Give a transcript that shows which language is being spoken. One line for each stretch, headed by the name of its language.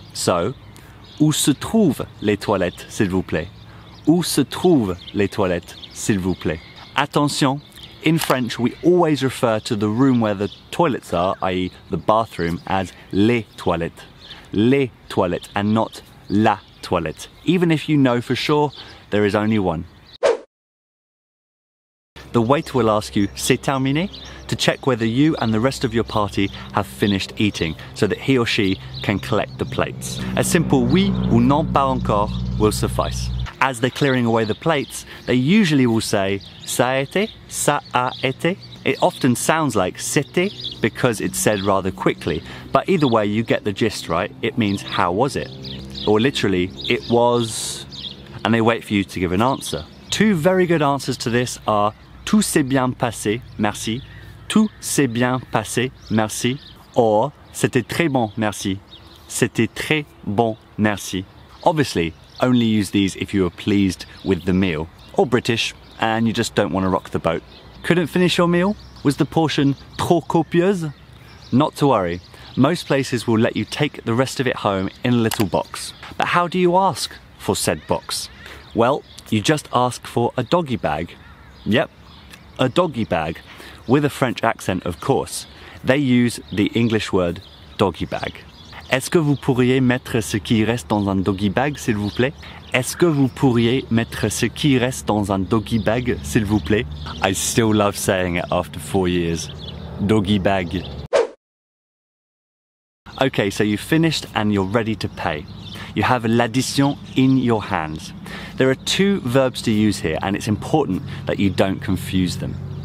French: So, où se trouvent les toilettes, s'il vous plaît? Où se trouvent les toilettes, s'il vous plaît? Attention!
English: In French, we always refer to the room where the toilets are, i.e. the bathroom, as les toilettes, and not la toilette, even if you know for sure there is only one. The waiter will ask you,
French: c'est terminé?
English: To check whether you and the rest of your party have finished eating, so that he or she can collect the plates. A simple
French: oui ou non pas encore
English: will suffice. As they're clearing away the plates, they usually will say
French: ça a été, ça a été.
English: It often sounds like c'était because it's said rather quickly, but either way you get the gist, right? It means how was it? Or literally, it was, and they wait for you to give an answer. Two very good answers to this are
French: tout s'est bien passé, merci, tout s'est bien passé, merci, or c'était très bon, merci, c'était très bon, merci.
English: Obviously, only use these if you are pleased with the meal, or British, and you just don't want to rock the boat. Couldn't finish your meal? Was the portion
French: trop copieuse?
English: Not to worry, most places will let you take the rest of it home in a little box. But how do you ask for said box? Well, you just ask for a doggy bag. Yep, a doggy bag, with a French accent of course. They use the English word doggy bag.
French: Est-ce que vous pourriez mettre ce qui reste dans un doggy bag, s'il vous plaît? Est-ce que vous pourriez mettre ce qui reste dans un doggy bag, s'il vous plaît?
English: I still love saying it after 4 years. Doggy bag. Okay, so you've finished and you're ready to pay. You have l'addition in your hands. There are two verbs to use here, and it's important that you don't confuse them.